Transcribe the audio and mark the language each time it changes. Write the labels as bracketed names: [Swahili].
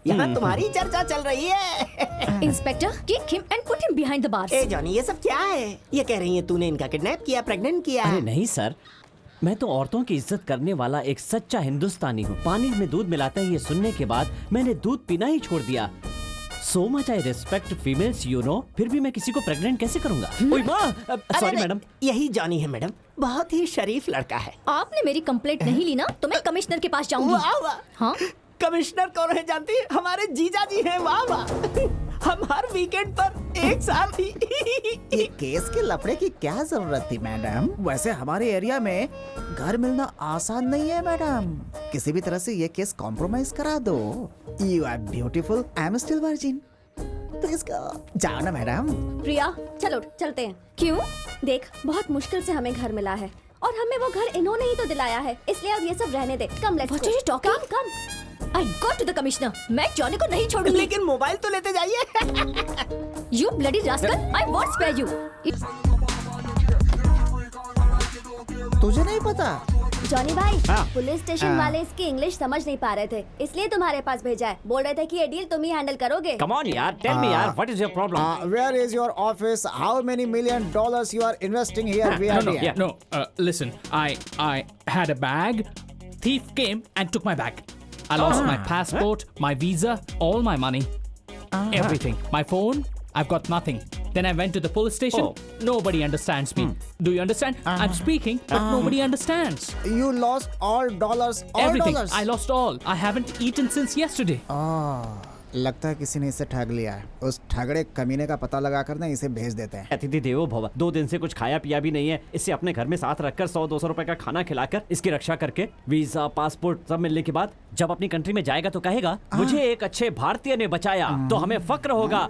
[Hindi] यहाँ तुम्हारी चर्चा चल रही है। [English] Inspector, kick him and put him behind the bars. [Hindi] A Johnny, ये सब क्या है? ये कह रही है तूने इनका किडनैप किया, प्रेग्नेंट किया। अरे नहीं सर, मैं तो औरतों की इज्जत करने वाला एक सच्चा हिंदुस्तानी हूँ। पानी में दूध मिलाते हैं ये सुनने के बाद मैंने दूध पीना ही छोड़ दिया। [English] So much I respect females, you know. [Hindi] फिर भी मैं किसी को प्रेग्नेंट कैसे करूंगा? ओए माँ, सॉरी मैडम। यही जॉनी है मैडम, बहुत ही शरीफ लड़का है। आपने मेरी कंप्लेंट नहीं ली ना तो मैं कमिश्नर के पास जाऊंगी। वाह वाह। हाँ, कमिश्नर कौन है जानती है? हमारे जीजा जी हैं। वाह वाह। हम हर वीकेंड पर एक साथ ही। ये केस के लफड़े की क्या जरूरत थी मैडम? वैसे हमारे एरिया में घर मिलना आसान नहीं है मैडम। किसी भी तरह से ये केस कॉम्प्रोमाइज करा दो। [English] You are beautiful, I am still virgin. Please go, [Hindi] जाओ ना मैडम। प्रिया चलो चलते हैं। क्यों? देख बहुत मुश्किल से हमें घर मिला है और हमें वो घर इन्होंने ही तो दिलाया है, इसलिए अब ये सब रहने दे। [English] Come let's What are you talking? Come I go to the commissioner. [Hindi] मैं जॉनी को नहीं छोड़ूंगी। लेकिन मोबाइल तो लेते जाइए। [English] You bloody rascal! I won't spare you. [Hindi] तुझे नहीं पता? जॉनी भाई, हाँ। पुलिस स्टेशन वाले इसकी इंग्लिश समझ नहीं पा रहे थे, इसलिए तुम्हारे पास भेजा है। बोल रहे थे कि ये डील तुम ही हैंडल करोगे। [English] Come on यार, tell me यार, what is your problem? Where is your office? How many $1 million you are investing here? No. Listen, I had a bag. Thief came and took my bag. I lost my passport, my visa, all my money, everything. My phone, I've got nothing. Then I went to the police station. Nobody understands me. Do you understand? I'm speaking, but nobody understands. You lost all dollars, all Everything. dollars. I lost all. I haven't eaten since yesterday. [Hindi] लगता है किसी ने इसे ठग लिया है। उस ठगड़े कमीने का पता लगाकर ना इसे भेज देते हैं। अतिथि देवो भव। 2 दिन से कुछ खाया पिया भी नहीं है। इसे अपने घर में साथ रखकर 100-200 रुपए का खाना खिलाकर इसकी रक्षा करके वीजा पासपोर्ट सब मिलने के बाद जब अपनी कंट्री में जाएगा तो कहेगा मुझे एक अच्छे भारतीय ने बचाया, तो हमें फक्र होगा।